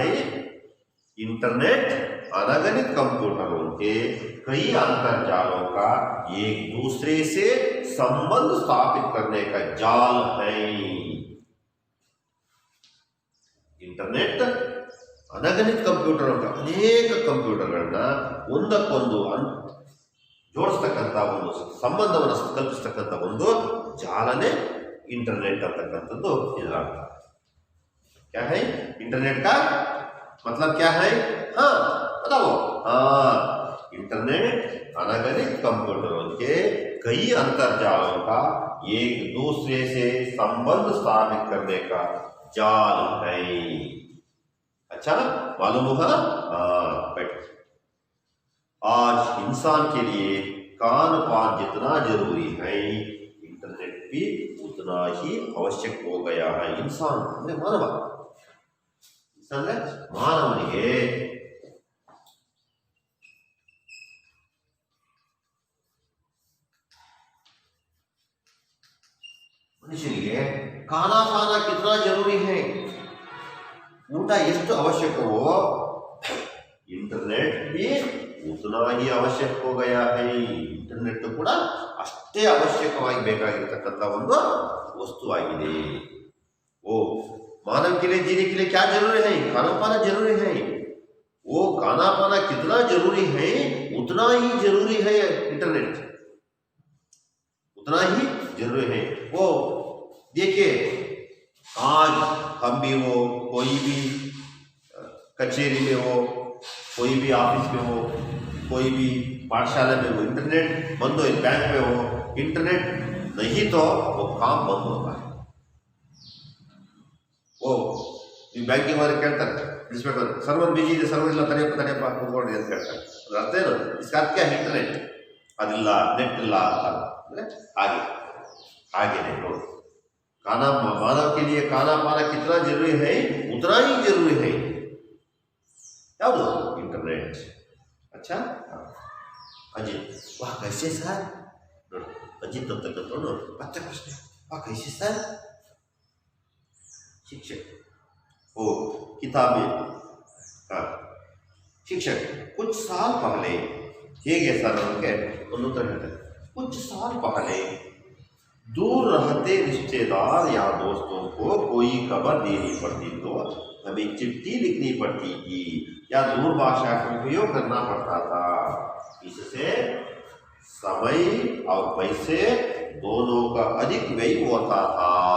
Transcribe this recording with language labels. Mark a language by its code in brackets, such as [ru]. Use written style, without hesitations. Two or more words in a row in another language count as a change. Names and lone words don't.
[hi] इंटरनेट अनगिनत कंप्यूटरों के कई अंतर्जालों का एक दूसरे से संबंध स्थापित करने का जाल है। इंटरनेट अनगिनत कंप्यूटर का अनेक [kn] ಕಂಪ್ಯೂಟರ್ಗಳನ್ನ ಒಂದಕ್ಕೊಂದು ಜೋಡಿಸ್ತಕ್ಕಂಥ ಒಂದು ಸಂಬಂಧವನ್ನು ಕಲ್ಪಿಸ್ತಕ್ಕಂಥ ಒಂದು ಜಾಲನೆ इंटरनेट ಅಂತಕ್ಕಂಥದ್ದು ಇದರ ಅರ್ಥ। [hi] क्या है इंटरनेट का मतलब क्या है, हाँ बताओ। हाँ, इंटरनेट अनगिनत कंप्यूटरों के कई अंतर्जालों का एक दूसरे से संबंध स्थापित करने का जाल है। अच्छा मालूम हुआ। बैठो। आज इंसान के लिए कान पान जितना जरूरी है, इंटरनेट भी उतना ही आवश्यक हो गया है। इंसान [kn] ಅಂದ್ರೆ ಮಾನವ, [hi] इंसान [kn] ಮಾನವನಿಗೆ ಮನುಷ್ಯನಿಗೆ [hi] खाना खाना कितना जरूरी है, [kn] ಊಟ ಎಷ್ಟು ಅವಶ್ಯಕವೋ [hi] इंटरनेट भी उतना ही आवश्यक हो गया है। [kn] इंटरनेट ಕೂಡ ಅಷ್ಟೇ ಅವಶ್ಯಕವಾಗಿ ಬೇಕಾಗಿರತಕ್ಕಂಥ ಒಂದು ವಸ್ತುವಾಗಿದೆ। [hi] वो मानव के लिए जीने के लिए क्या जरूरी है, खाना पाना जरूरी है। वो खाना पाना कितना जरूरी है उतना ही जरूरी है इंटरनेट, उतना ही जरूरी है। वो देखिए आज हम भी हो, कोई भी कचेरी में हो, कोई भी ऑफिस में हो, कोई भी पाठशाला में हो, इंटरनेट बंद हो, बैंक में हो, इंटरनेट नहीं तो वो काम बंद होता है। [kn] वो ಬ್ಯಾಂಕಿಂಗ್ ಅವರಿಗೆ ಕೇಳ್ತಾರೆ, ಇನ್ಸ್ಪೆಕ್ಟರ್ ಸರ್ವರ್ ಬಿಜಿ ಇದೆ, ಸರ್ವರ್ ಇಲ್ಲ, ತಡೆಯಪ್ಪ ಕೂತ್ಕೊಳ್ಳಿ ಅಂತ ಹೇಳ್ತಾರೆ। ಅದ್ರ ಅರ್ಥ ಏನು, ಇದಕ್ಕೆ ಇಂಟರ್ನೆಟ್ ಅದಿಲ್ಲ, ನೆಟ್ ಇಲ್ಲ ಅಂತ ಅಂದರೆ ಹಾಗೇನೆ ನೋಡಿ। [hi] खाना मानव के लिए खाना पाना कितना जरूरी है उतना ही जरूरी है याद इंटरनेट। अच्छा अजित वाह कैसे सर, अजित तब तक तो बच्चा प्रश्न वाह कैसे सर, शिक्षक ओ किताबें, हाँ शिक्षक कुछ साल पहले [kn] ಹೇಗೆ ಸರ್ [hi] उनके उत्तर है, कुछ साल पहले दूर रहते रिश्तेदार या दोस्तों को कोई खबर देनी पड़ती तो हमें चिट्ठी लिखनी पड़ती थी या दूर भाषा का उपयोग करना पड़ता था। इससे समय और पैसे दोनों का अधिक व्यय होता था।